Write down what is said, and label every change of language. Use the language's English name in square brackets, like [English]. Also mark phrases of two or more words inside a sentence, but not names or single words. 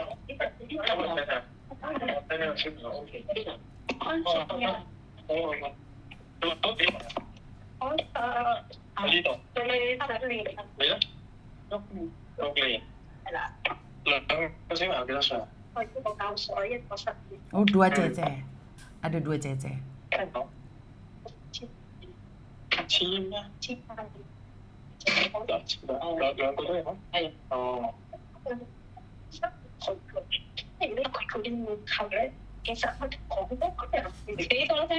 [Cantonese] 睇呢個小朋友 OK。我呢度。你咧？6年。係啦。兩個小朋友幾多歲啊？我一個9歲，一個10年。 [Indonesian] Oh, 2 cece. Ada 2 cece. [Cantonese] 簽咩？兩個都有。係。哦。即係呢佢嘅要求咧，其實佢講嗰個人幾多啫？